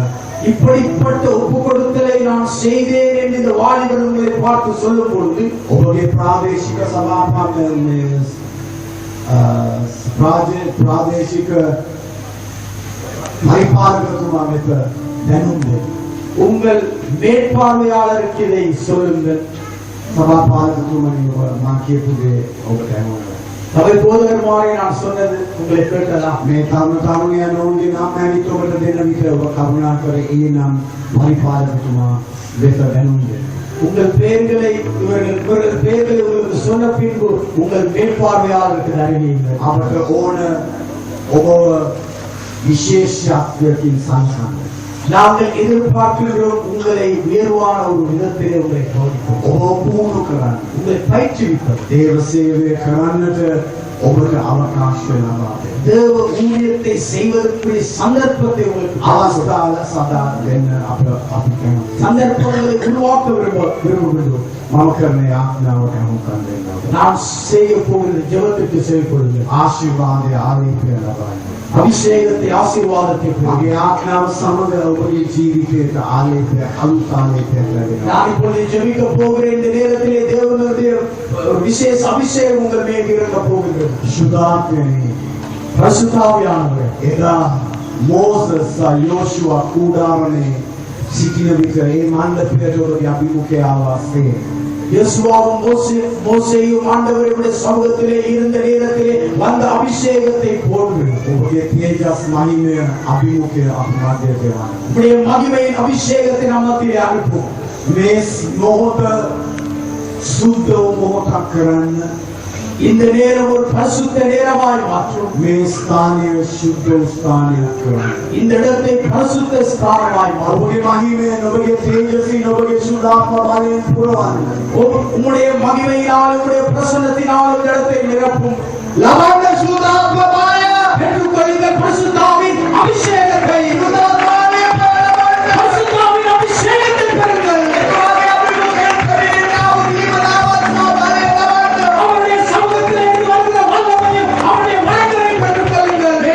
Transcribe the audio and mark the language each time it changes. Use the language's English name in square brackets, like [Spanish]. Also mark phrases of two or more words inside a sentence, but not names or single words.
[Tamil] இப்படிப்பட்ட ஒப்பு கொடுத்தலை நான் செய்தேன் என்று இந்த வாலிபர் உங்களை பார்த்து சொல்லும் பொழுது [Sinhala] ඔබගේ ප්‍රාදේශික ප්‍රාදේශික පරිපාලකතුමා වෙත දැනුම් දෙන්න. [Tamil] உங்கள் மேற்பார்வையாளருக்கு இதை சொல்லுங்கள். [Sinhala] සභාපාලකතුමනි මා කියපු දේ ඔබට ඇහුණා. [Tamil] சபை போதகர்மாரை நான் சொன்னது உங்களை கேட்டதா? [Sinhala] මේ තරුණ තරුණියන් ඔවුන්ගේ නම් ඇවිත් ඔබට දෙන්න විට ඔබ කරුණා කර ඒ නම් පරිපාලකතුමා වෙත දැනුම් දෙන්න. [Tamil] உங்கள் பெயர்களை இவர்கள் பெயர்களை உங்களுக்கு சொன்ன பின்பு உங்கள் மேற்பார்வையாளருக்கு அறிவியுங்கள். [Sinhala] අපට ඕන ඔබ විශේෂත්වයකින් සලකන්න. [Tamil] நாங்கள் எதிர்பார்க்கிறோம் உங்களை உயர்வான ஒரு விதத்திலே உங்களை கவனிப்போம். [Sinhala] ඔබ පුහුණු කරන්න. [Tamil] உங்களை பயிற்றுவிப்பது. [Sinhala] දේව සේවය කරන්නට ඔබට අවකාශය ලබා දෙන්න. [Tamil] தேவ ஊழியத்தை செய்வதற்குரிய சந்தர்ப்பத்தை உங்களுக்கு [Sinhala] අවස්ථාව සදා දෙන්න අපි කැමතියි. [Tamil] சந்தர்ப்பங்களை உருவாக்க விரும்புகிறோம். [Sinhala] මම කරන යාඥාවට අනුකම්ප දෙන්න. [Tamil] நான் செய்ய போகிற ஜெபத்துக்கு செய்யப்படுங்கள். [Sinhala] ආශිර්වාදයේ ආලේපය ලබා ගන්න. [Tamil] அபிஷேகத்தை ஆசீர்வாதத்தை [Sinhala] මගේ ආඥාව සමග ඔබගේ ජීවිතයට ආලේපය අලුත් ආලේපයක් ලැබෙනවා. [Tamil] நான் இப்பொழுது ஜெபிக்க போகிற இந்த நேரத்திலே தேவனுடைய விசேஷ அபிஷேகம் உங்கள் மேல் இறங்க போகிறது. [Sinhala] සුදාත්මනේ [Tamil] பரிசுத்தாவியானவர் [Sinhala] එදා මෝසස් යෝෂුවා කුඩාරනේ සිටින විට ඒ මණ්ඩපයට ඔබගේ අභිමුඛය ආවාසේ [Tamil] யோசுவாவும் மோசேயும் ஆண்டவருடைய சமூகத்திலே இருந்த நேரத்திலே வந்த அபிஷேகத்தை போன்று [Sinhala] ඔබගේ තේජස් මහිමය අභිමුඛය අපි මැදට එවන්න. [Tamil] உடைய மகிமையின் அபிஷேகத்தை நாம் மத்தியிலே அனுப்புவோம். [Sinhala] මේ මොහොත සුද්ධ මොහොතක් කරන්න. [Tamil] இந்த நேரம் ஒரு பரிசுத்த நேரமாய் மாற்றும். [Sinhala] මේ ස්ථානය සුද්ධ ස්ථානයක් කරන්න. [Tamil] இந்த இடத்தை பரிசுத்த ஸ்தானமாய் மாற்றும். [Sinhala] ඔබගේ මහිමය ඔබගේ තේජසින් ඔබගේ සුදාත්ම බලයෙන් පුරවන්න. [Tamil] உம்முடைய மகிமையினால் உம்முடைய பிரசன்னத்தினால் இந்த இடத்தை நிரப்பும். [Sinhala] ලබන්න සුදාත්ම බලය [Tamil] பெற்றுக்கொள்ளுங்கள் பரிசுத்தாவின் அபிஷேகத்தை. பரிசுத்தாவின் அபிஷேகத்தை பெறுங்கள். அவருடைய சமூகத்திலே இருந்து வருகிற வல்லமையும் அவருடைய வரங்களை பெற்றுக்கொள்ளுங்கள்.